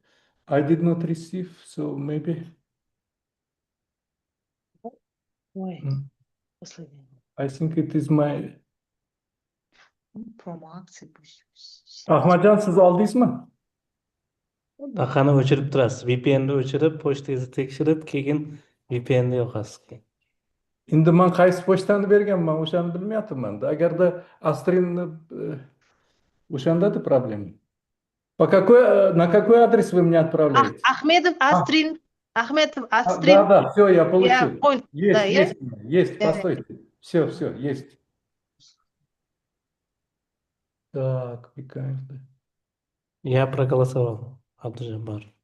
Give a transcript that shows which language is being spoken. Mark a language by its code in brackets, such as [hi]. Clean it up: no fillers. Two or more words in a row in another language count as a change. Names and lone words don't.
[en] I did not receive, so maybe. [ru] Ой, последний. [en] I think it is my. [ru] Promo-акции пусть. [uz] Ahmadjan, siz oldingizmi? Aqani o'chirib turasiz. VPN'ni o'chirib, pochtangizni tekshirib, keyin VPN'ni yoqasiz. Endi men qaysi pochtani berganman, o'shani bilmayapman-da. Agarda Astrinni o'shanda-da problema. [ru] На какой адрес вы мне отправляете? Ахмедов Астрин. Ахмедов Астрин. Да, все, я получил. Я да, Есть, постойте. Все, есть. Так, прикольно. Я проголосовал, Абдужаббар.